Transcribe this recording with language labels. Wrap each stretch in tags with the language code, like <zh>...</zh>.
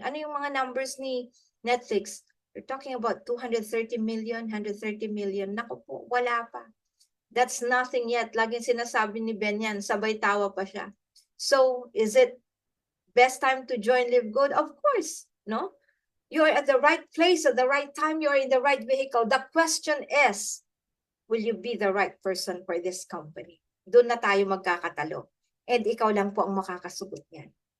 <tl>Ano yung mga numbers ni Netflix?</tl> <en>We're talking about 230 million, 130 million.</en> <tl>Naku po, wala pa.</tl> <en>That's nothing yet.</en> <tl>Laging sinasabi ni Ben yan, sabay tawa pa siya.</tl> <en>So, is it best time to join Live Good? Of course, no? You are at the right place at the right time. You are in the right vehicle. The question is, will you be the right person for this company?</en> <tl>Doon na tayo magkakatalo. And ikaw lang po ang makakasugot yan.</tl>